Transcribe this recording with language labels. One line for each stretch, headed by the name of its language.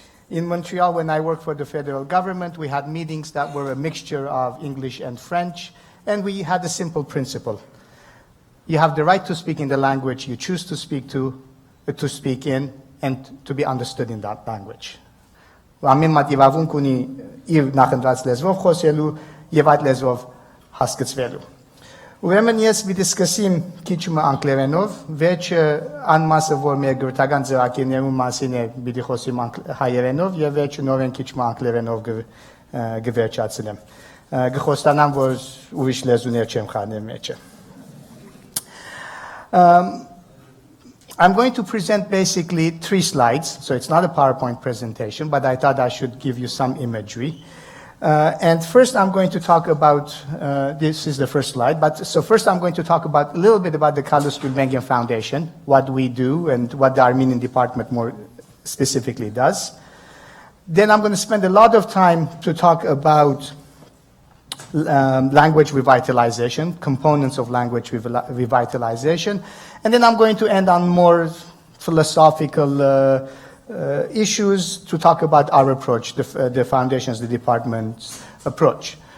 English: In Montreal, when I worked for the federal government, we had meetings that were a mixture of English and French, and we had a simple principle. You have the right to speak in the language you choose to speak in, and to be understood in that language.
Armenian: Ամեն մատ իրավունք ունի իր նախընտրած լեզվով խոսելու եւ այդ լեզվով հասկացվելու։ Ուրեմն ես դիսկսիմ քիչ մը անգլերենով, վերջը անմասը որ մեր գրթական ծրագիրներում մասին է, պիտի խոսիմ հայերենով եւ վերջը նորեն քիչ մը անգլերենով գվերջացնեմ։ Գխոստանամ որ ուրիշ լեզուներ չեմ խառնել մեջը։
English: I'm going to present basically 3 slides, so it's not a PowerPoint presentation, but I thought I should give you some imagery. And first I'm going to talk about, this is the first slide, so first I'm going to talk about a little bit about the Carlos Gulbenkian Foundation, what we do and what the Armenian department more specifically does. Then I'm going to spend a lot of time to talk about language revitalization, components of language revitalization, and then I'm going to end on more philosophical issues to talk about our approach, the foundation's, the department's approach.